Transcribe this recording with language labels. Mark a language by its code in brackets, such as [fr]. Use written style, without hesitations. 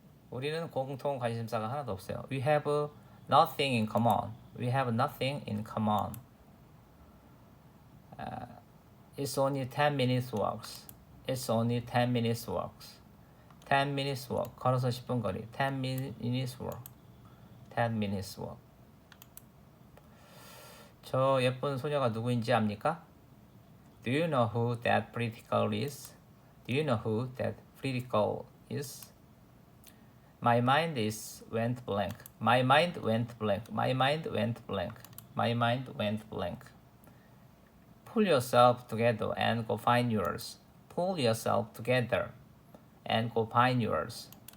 [ko] 우리는 공통 관심사가 하나도 없어요. [en] We have nothing in common. We have nothing in common. It's only 10 minutes walks. It's only 10 minutes walks. 10 minutes walk. [ko] 걸어서 10분 거리. [en] 10 minutes walk. 10 minutes walk. [ko] 저 예쁜 소녀가 누구인지 압니까? [en] Do you know who that pretty girl is? Do you know who that pretty girl is? My mind went blank. My mind went blank. My mind went blank. My mind went blank. Pull yourself together and go find yours. Pull yourself together and go find yours.